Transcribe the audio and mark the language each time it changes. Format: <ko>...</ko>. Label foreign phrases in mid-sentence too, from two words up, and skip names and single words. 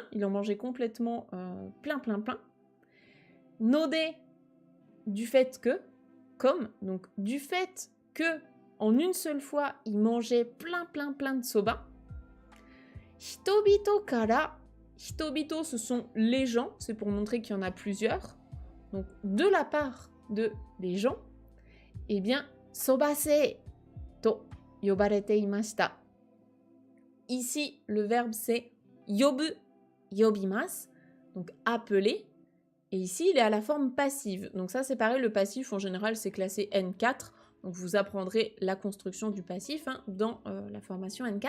<fr>Il en mangeait complètement plein. Node, du fait que, donc du fait que, en une seule fois, il mangeait plein de soba.</fr> <ja>人々から、人々,</ja> <fr>ce sont les gens, c'est pour montrer qu'il y en a plusieurs. Donc, de la part des gens, eh bien,</fr> <ja>そばせと呼ばれていました.</ja> <fr>Ici, le verbe c'est</fr> <ja>呼ぶ、呼びます,</ja> <fr>donc appeler. Et ici, il est à la forme passive. Donc ça, c'est pareil, le passif, en général, c'est classé N4. Donc vous apprendrez la construction du passif dans la formation N4.</fr>